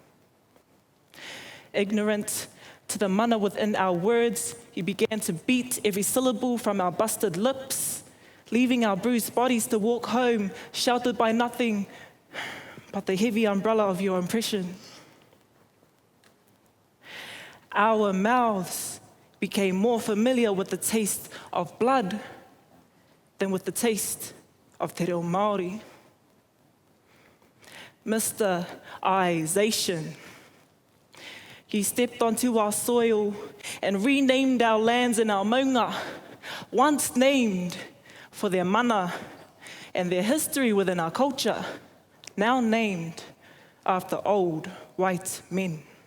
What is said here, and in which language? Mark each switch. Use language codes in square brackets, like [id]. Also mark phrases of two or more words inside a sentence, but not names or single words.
[en] Ignorant to the mana within our words, he began to beat every syllable from our busted lips, leaving our bruised bodies to walk home, sheltered by nothing but the heavy umbrella of your oppression. Our mouths became more familiar with the taste of blood than with the taste of [mi] te reo Māori. [en] Mr. Zation, you stepped onto our soil and renamed our lands and our maunga, once named for their mana and their history within our culture, now named after old white men.